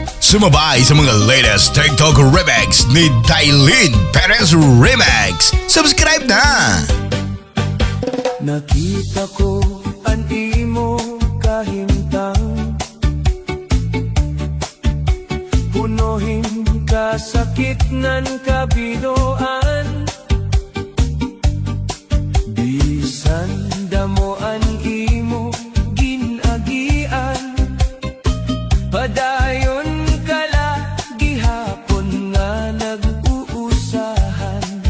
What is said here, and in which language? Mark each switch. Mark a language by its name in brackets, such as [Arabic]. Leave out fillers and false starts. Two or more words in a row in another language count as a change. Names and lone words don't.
[Filipino] sumabay sa mga latest TikTok remix ni Dailin Perez Remix. Subscribe na! [Hiligaynon] Nakita ko ang imo kahimtang, punuhin kasakit nan kabiloan. Bisan damo ang imo ginagian, padayon kala gihapon nga nag-uusahan.